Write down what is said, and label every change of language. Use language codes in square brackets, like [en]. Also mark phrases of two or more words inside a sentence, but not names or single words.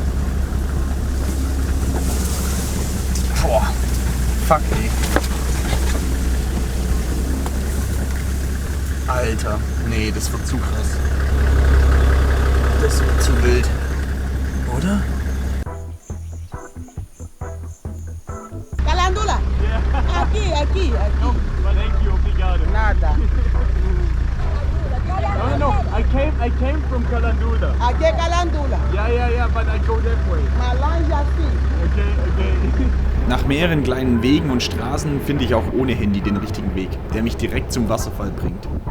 [de] Boah, fuck ey. Alter, nee, das wird zu krass. Das wird zu wild. Oder? Calendula? [pt] Aqui. [en] No, thank you, [pt] obrigado. Nada. [en] No, I came from Calendula. [pt] Aqui é Calendula. [en] Yeah, but I go that way. [pt] Mas longe assim. [en] Okay. [de] Nach mehreren kleinen Wegen und Straßen finde ich auch ohne Handy den richtigen Weg, der mich direkt zum Wasserfall bringt.